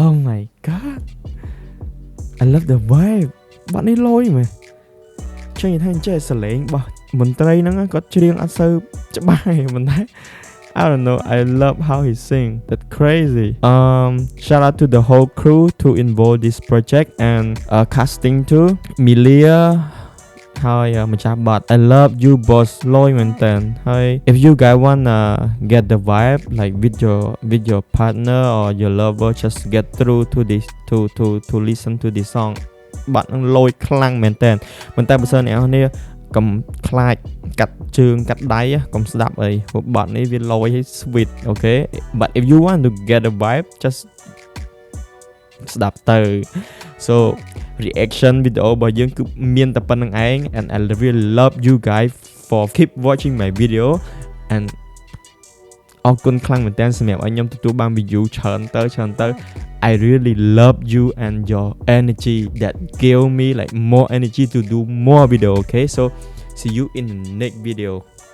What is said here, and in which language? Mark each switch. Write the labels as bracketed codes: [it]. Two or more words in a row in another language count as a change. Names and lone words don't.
[en] my god I love the vibe [km] បាត់នេះលយមែនចេញថាចេះសលេងរបស់មន្ត្រីហ្នឹងគាត់ច្រៀងអត់សូវច្បាស់ទេប៉ុន្តែ [en] I don't know I love how he sing that's crazy shout out to the whole crew to involve this project and casting too Milia [km] ហើយម្ចាស់បាត់ [en] I love you boss [km] លយមែនតើហើយ [en] if you guys wanna get the vibe like with your partner or your lover just get through to this to listen to this song [km] បាត់នឹងលយខ្លាំងមែនតើប៉ុន្តែបើសិនអ្នកនរកុំខ្លាចកាត់ជើងកាត់ ដៃកុំស្ដាប់អីព្រោះបាត់នេះវាលយឲ្យ [en] sweet okay but if you want to get a vibe just ស្ដាប់ ទៅ so reaction video [km] របស់យើងគឺមានតែប៉ុណ្្នឹងឯង [en] and I really love you guys for keep watching my video and [km] អរគុណខ្លាំងមែនតើសម្រាប់ឲ្យខ្ញុំទទួលបាន [en] view [km] ច្រើនទៅ [en] I really love you and your energy that gave me like more energy to do more video okay so see you in the next video